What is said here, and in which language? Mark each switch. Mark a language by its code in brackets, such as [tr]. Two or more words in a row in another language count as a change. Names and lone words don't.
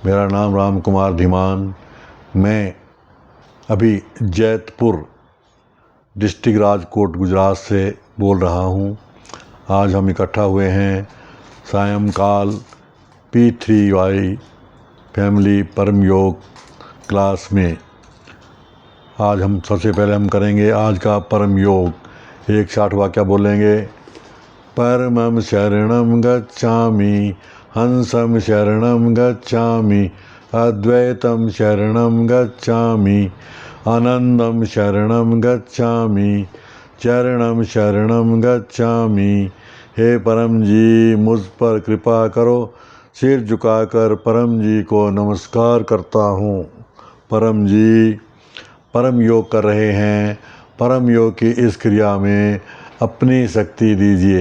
[hi] मेरा नाम राम कुमार धीमान। मैं अभी जैतपुर डिस्ट्रिक्ट राजकोट गुजरात से बोल रहा हूँ। आज हम इकट्ठा हुए हैं सायंकाल P3Y फैमिली परम योग क्लास में। आज हम सबसे पहले हम करेंगे आज का परम योग। एक 60 वाक्य बोलेंगे। [sa] परमं शरणं गच्छामि, हंसं शरणं गच्छामि, अद्वैतं शरणं गच्छामि, आनंदं शरणं गच्छामि, चरणं शरणं गच्छामि। [hi] हे परम जी, मुझ पर कृपा करो। सिर झुकाकर परम जी को नमस्कार करता हूँ। परम जी परम योग कर रहे हैं। परम योग की इस क्रिया में अपनी शक्ति दीजिए।